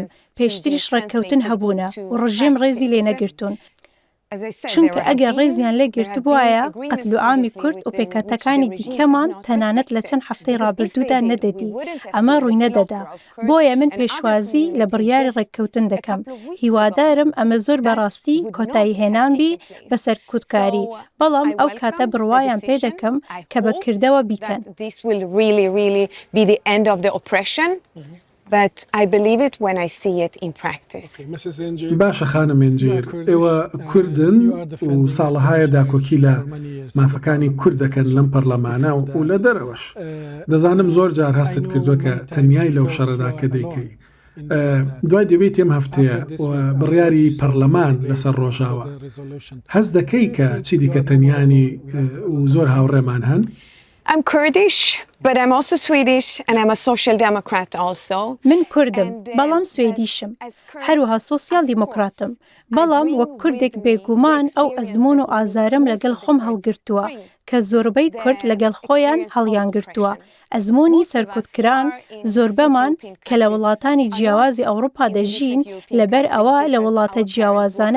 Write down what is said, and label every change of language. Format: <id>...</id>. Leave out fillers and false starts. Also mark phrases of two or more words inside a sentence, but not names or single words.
<ckb>پێشتریش ڕێککەوتن هەبوونە و ڕژێم ڕێزی لێ نەگرتوون چونکە ئەگەر ڕێزیان لێگرت بووایە قەتل و عامی کورد و پێکەتەکانی دیکەمان تەنانەت لە چەند هەفتەی ڕابردوودا نەدەدی ئەمە ڕووی نەدەدا بۆیە من پێشوازی لە بڕیاری ڕێککەوتن دەکەم هیوادارم ئەمە زۆر بەڕاستی کۆتایی هێنان بی بەسەر کوردکاری بەڵام ئەو کاتە بڕوایان پێ دەکەم کە بەکردەوە بیکەن</ckb> <en>But I believe it when I see it in practice.</en> <ckb>باشە خانم ئێنجیر ئێوە کوردن و ساڵەهایە داکۆکی لە مافەکانی کورد دەکەن لەم پەرلەمانە و لە دەرەوەش دەزانم زۆر جار هەستت کردووە کە تەنیای لەو شەڕەدا کە دەیکەی دوای دەبێت ئێم هەفتەیە بڕیاری پەرلەمان لەسەر ڕۆژاوە هەست دەکەی کە چی دیکە تەنیانی و زۆر هاوڕێمان هەن؟</ckb> <en>I'm Kurdish, but I'm also Swedish and I'm a social democrat also.</en> <ckb>من کوردم بەڵام سوێدیشم هەروەها سۆسیال دیموکراتم بەڵام وەک کوردێک بێگومان ئەو ئەزمون و ئازارم لەگەڵ خۆم هەڵگرتووە کە زۆربەی کورد لەگەڵ خۆیان هەڵیان گرتووە ئەزمۆنی سەرکوتکران زۆربەمان کە لە وڵاتانی جیاوازی ئەوروپا دەژین لەبەر ئەوە لە وڵاتە جیاوازانە</ckb>